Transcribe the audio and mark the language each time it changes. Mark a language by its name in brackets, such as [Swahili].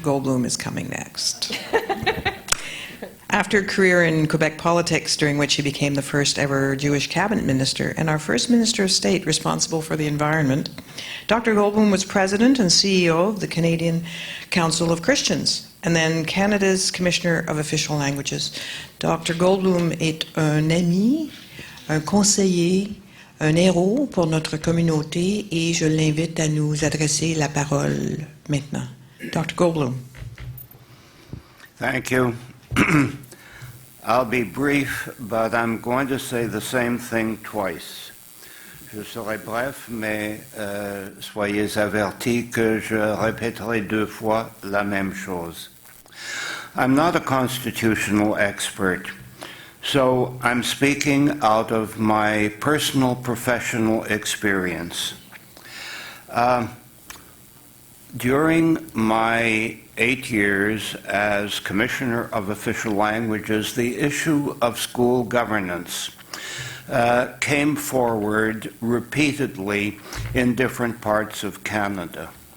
[English] Goldblum is coming next. After a career in Quebec politics, during which he became the first ever Jewish cabinet minister and our first minister of state responsible for the environment, Dr. Goldblum was president and CEO of the Canadian Council of Christians, and then Canada's Commissioner of Official Languages. Dr. [French] Goldblum est un ami, un conseiller, un héros pour notre communauté, et je l'invite à nous adresser la parole maintenant. [English] Dr. Goldblum. Thank you. I'll be brief, but I'm going to say the same thing twice. [French] Je serai bref, mais soyez avertis que je répéterai deux fois la même chose. [English] I'm not a constitutional expert, so I'm speaking out of my personal professional experience. During my 8 years as Commissioner of Official Languages, the issue of school governance came forward repeatedly in different parts of Canada.